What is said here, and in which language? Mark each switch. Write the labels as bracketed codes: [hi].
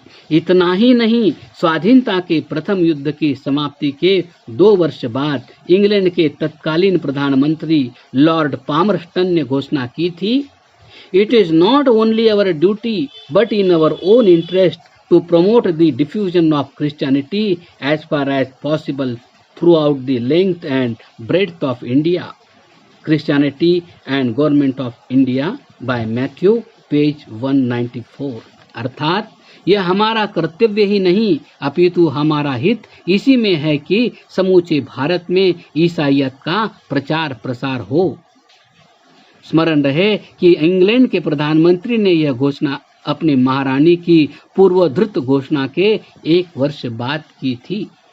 [hi] इतना ही नहीं, स्वाधीनता के प्रथम युद्ध की समाप्ति के 2 वर्ष बाद इंग्लैंड के तत्कालीन प्रधानमंत्री लॉर्ड पामरस्टन ने घोषणा की थी, [en] It is not only our duty but in our own interest to promote the diffusion of Christianity as far as possible throughout the length and breadth of India. Christianity and Government of India by Matthew, page 194. [hi] अर्थात यह हमारा कर्तव्य ही नहीं अपितु हमारा हित इसी में है कि समूचे भारत में ईसाइयत का प्रचार प्रसार हो। स्मरण रहे कि इंग्लैंड के प्रधानमंत्री ने यह घोषणा अपनी महारानी की पूर्वधृत घोषणा के 1 वर्ष बाद की थी।